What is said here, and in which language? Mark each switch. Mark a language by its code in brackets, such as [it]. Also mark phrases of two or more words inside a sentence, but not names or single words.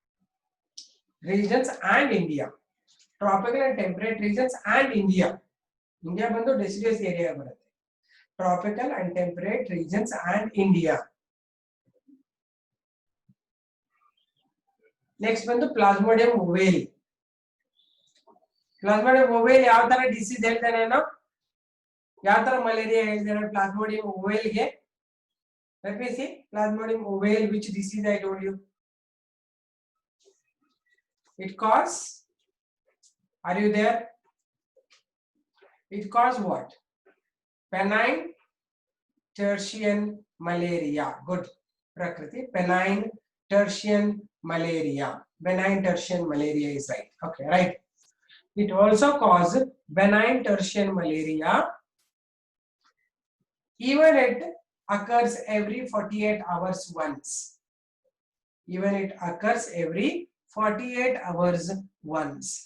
[en] Regions and India. Tropical and temperate regions and India. [kn] India ಬಂದು [en] deciduous area [kn] ಬರುತ್ತೆ. [en] Tropical and temperate regions and India. [kn] Next ಬಂದು Plasmodium ovale. Plasmodium ovale ಯಾವ ತರ disease ಹೇಳ್ತಾನೆ ನಾನು, ಯಾವ ತರ ಮಲೇರಿಯಾ ಹೇಳ್ತಾನೆ Plasmodium ovale ಗೆ. [en] Let me see Plasmodium ovale, which disease I told you. It cause, are you there? It cause what? Penile tertian malaria. Good, Prakriti. Penile tertian malaria. Benign tertian malaria is right. Okay, right. It also causes benign tertian malaria. Even it occurs every 48 hours once. Even it occurs every 48 hours once.